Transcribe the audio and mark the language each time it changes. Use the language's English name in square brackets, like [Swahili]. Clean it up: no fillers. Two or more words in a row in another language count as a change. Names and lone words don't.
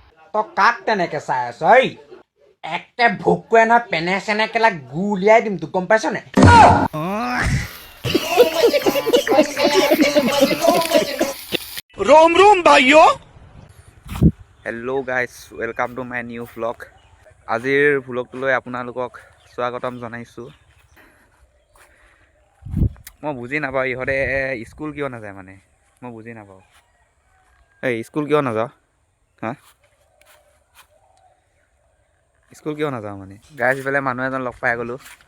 [Assamese] তই কাক তেনেকে চাই আছ ঐ একে ভোক কৰে নহয় পেনে চেনে কেলা গু উলিয়াই দিম তোক গম পাইছ নে [Hindi] रोम रोम भाइयों [English] hello guys welcome to my new vlog [Assamese] আজিৰ ভ্লগটোলৈ আপোনালোকক স্বাগতম জনাইছোঁ মই বুজি নাপাওঁ ইহঁতে স্কুল কিয় নাযায় মানে মই বুজি নাপাওঁ এই স্কুল কিয় নাযাওঁ হা স্কুল কিয় নাযাওঁ মানে গাইছ ইফালে মানুহ এজন লগ পাই গ'লোঁ